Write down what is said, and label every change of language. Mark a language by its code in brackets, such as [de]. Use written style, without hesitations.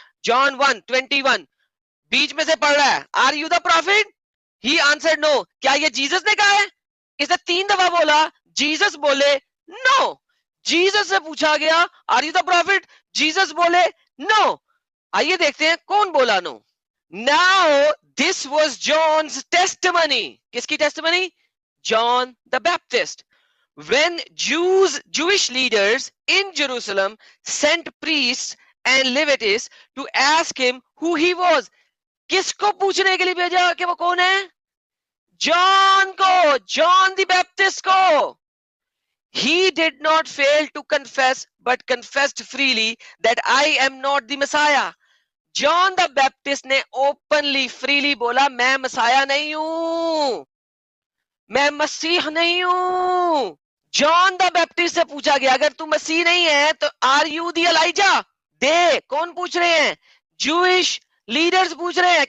[ur] جان 1:21 بیچ میں سے پڑھ رہا ہے، [en] Are you the prophet? He answered no. [ur] کیا یہ جیسس نے کہا ہے؟ اس نے 3 دفعہ بولا، جیسس بولے نو. جیسس سے پوچھا گیا [en] are you the prophet, [ur] Jesus بولے نو. آئیے دیکھتے ہیں کون بولا نو. [en] Now this was John's testimony. [ur] کس کی testimony? John the Baptist. [en] When Jewish leaders in Jerusalem sent priests and Levites to ask him who he was. [ur] کس کو پوچھنے کے لیے بھیجا کہ وہ کون ہے؟ جان کو، جان دی بیپٹسٹ کو. [en] He did not fail to confess but confessed freely that I am not the Messiah. [ur] John the Baptist نے اوپنلی فریلی بولا میں مسیح نہیں ہوں، میں مسیح نہیں ہوں. جان دا بیپٹسٹ سے پوچھا گیا اگر تو مسیح نہیں ہے تو [en] Are you the Elijah? [ur] دے کون پوچھ رہے ہیں؟ جوئش لیڈرز پوچھ رہے ہیں.